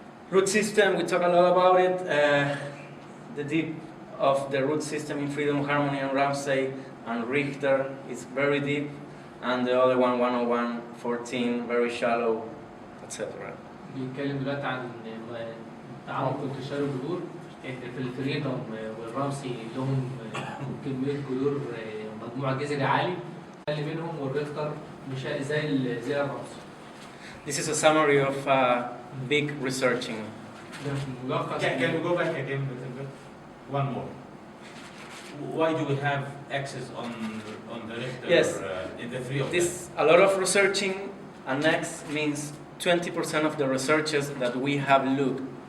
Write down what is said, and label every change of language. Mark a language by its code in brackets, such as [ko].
[en] Root system, we talk a lot about it. The deep of the root system in Freedom, Harmony, and Ramsay and Richter is very deep, and the other one, 101, 14, very shallow, etc. [ar] بيتكلم دلوقتي عن تعمق انتشار الجذور في الفريدم والرمسي لهم كميه جذور مجموع جذري عالي اللي منهم والريختر مش زي الرمسي. [en] This is a summary of big researching. Can we go back again a little bit? One more. Why do we have X's on the Richter Yes. in the three of them? This a lot of researching, and X means 20% of the researchers that we have looked.